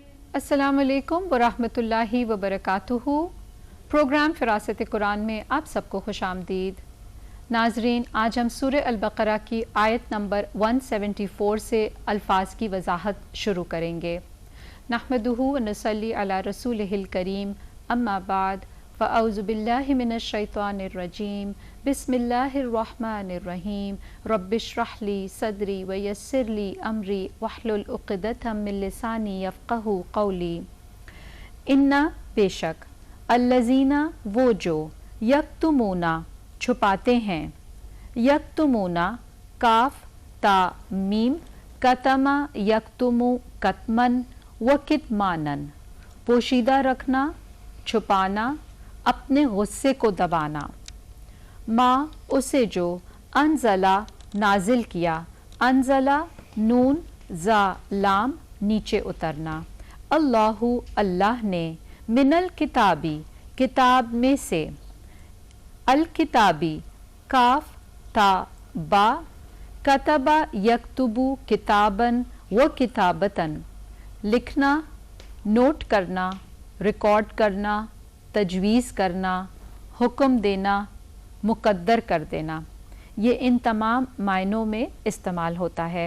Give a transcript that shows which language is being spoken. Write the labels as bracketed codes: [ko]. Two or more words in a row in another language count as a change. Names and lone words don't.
[ar] السلام علیکم ورحمۃ اللہ وبرکاتہ۔ [ur] پروگرام فراست قرآن میں آپ سب کو خوش آمدید۔ ناظرین، آج ہم سورہ البقرہ کی آیت نمبر 174 سے الفاظ کی وضاحت شروع کریں گے۔ [ar] نحمدہ ونصلی علی رسولہ الکریم، اما بعد، فاعوذ باللہ من الشیطان الرجیم، بسم اللہ الرحمن الرحیم، رب اشرح لی صدری ویسر لی امری واحلل عقدۃ من لسانی یفقہوا قولی۔ انا، [ur] بے شک، الذین، وہ جو، یکتمون، چھپاتے ہیں، یکتمون، کاف تا میم، [ar] کتما یکتمو کتمن و کتمانن، [ur] پوشیدہ رکھنا، چھپانا، اپنے غصے کو دبانا، ما، اسے جو، انزلہ، نازل کیا، انزلہ، نون زا لام، نیچے اترنا، اللہ، اللہ نے، [ar] من الکتابی، [ur] کتاب میں سے، الکتابی، کاف تا با، [ar] کتبہ یکتبو کتابن و کتابتن، [ur] لکھنا، نوٹ کرنا، ریکارڈ کرنا، تجویز کرنا، حکم دینا، مقدر کر دینا، یہ ان تمام معنوں میں استعمال ہوتا ہے۔